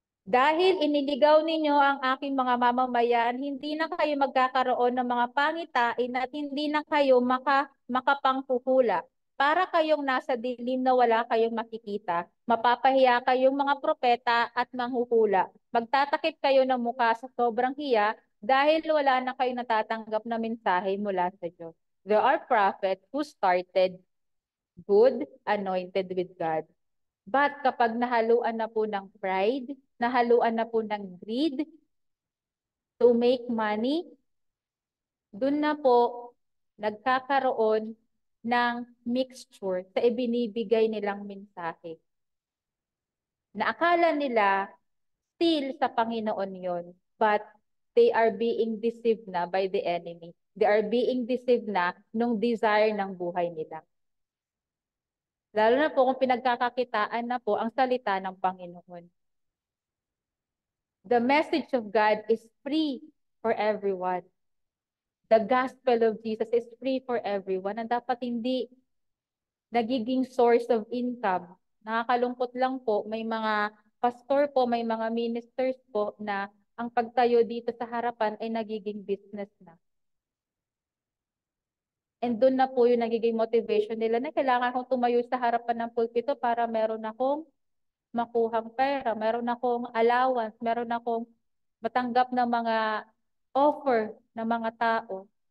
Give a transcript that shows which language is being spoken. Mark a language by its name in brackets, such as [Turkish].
[Filipino] Dahil iniligaw ninyo ang aking mga mamamayan, hindi na kayo magkakaroon ng mga pangitain at hindi na kayo makapanghuhula. Para kayong nasa dilim na wala kayong makikita, mapapahiya kayong mga propeta at manghuhula. Magtatakip kayo ng mukha sa sobrang hiya dahil wala na kayo natatanggap na mensahe mula sa Diyos. [English] There are prophets who started good, anointed with God. [Filipino] But kapag nahaluan na po ng pride, nahaluan na po ng [English] greed to make money, [Filipino] dun na po nagkakaroon ng mixture sa ibinibigay nilang mensahe. Na akala nila [English] still [Filipino] sa Panginoon yon, [English] but they are being deceived na by the enemy. They are being deceived [Filipino] na nung desire ng buhay nila. Lalo na po kung pinagkakakitaan na po ang salita ng Panginoon. [English] The message of God is free for everyone. The gospel of Jesus is free for everyone. [Filipino] And dapat hindi nagiging [English] source of income. [Filipino] Nakakalungkot lang po, may mga pastor po, may mga ministers po na ang pagtayo dito sa harapan ay nagiging business na. And doon na po yung nagiging motivation nila na kailangan kong tumayo sa harapan ng pulpito para meron akong makuhang pera, meron akong allowance, meron akong matanggap ng mga offer ng mga tao.